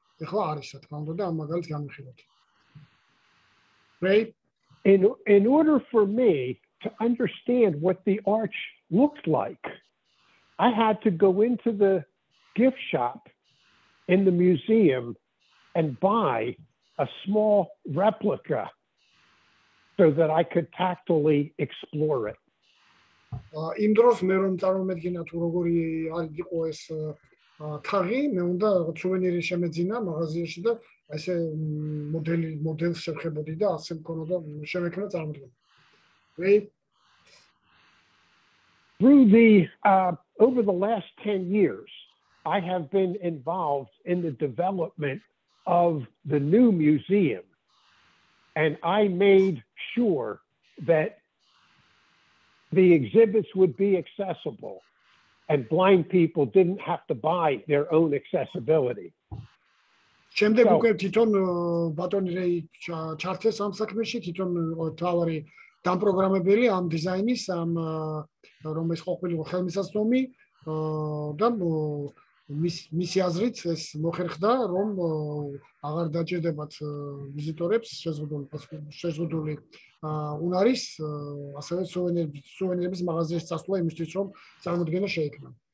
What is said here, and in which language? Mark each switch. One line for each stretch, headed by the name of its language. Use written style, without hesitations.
Georgian: ეხლა არის რა თქმა უნდა და ამ მაგალითს განვიხილოთ.
English: Right? In order for me to understand what the arch looked like, I had to go into the gift shop in the museum and buy a small replica so that I could tactily explore it.
Georgian: იმ დროს მე რომ წარმოვედგინა თუ როგორი იყო ეს თაღი, მე უნდა სუვენირი შემეძინა მაღაზიაში და ესე მოდელს შევხებოდი და ასე მქონოდა შემექნა წარმოდგენა.
English: Through over the last 10 years, I have been involved in the development of the new museum, and I made sure that the exhibits would be accessible and blind people didn't have to buy their own accessibility.
Georgian: შემდეგ უკვე თვითონ ბატონი რეი ჩართეს ამ საქმეში, თვითონ თავარი დამპროგრამებელი ამ დიზაინის, ამ რომ ეს ყოფილიყო ხელმისაწვდომი და მისი აზრით ეს მოხერხდა, რომ აღარ დაჭირდებათ ვიზიტორებს შეზღუდული უნარის, ასევე სუვენირების მაღაზიაში წასვლა იმისთვის, რომ წარმოდგენა შეექმნან.